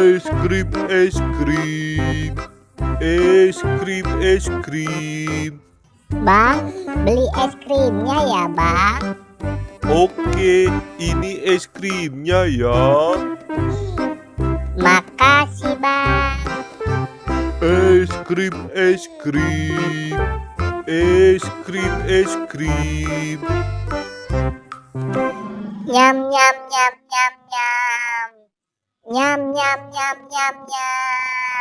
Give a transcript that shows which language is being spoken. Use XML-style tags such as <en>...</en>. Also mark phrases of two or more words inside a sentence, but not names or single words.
<id>krim, es krim. Es krim, es krim. Bang, beli es krimnya ya, Bang. Oke, ini es krimnya ya. Makasih, Bang. Es krim, es krim. Es krim, es krim. Nyam, nyam, nyam, nyam, nyam. Nyam, nyam, nyam, nyam, nyam.</id>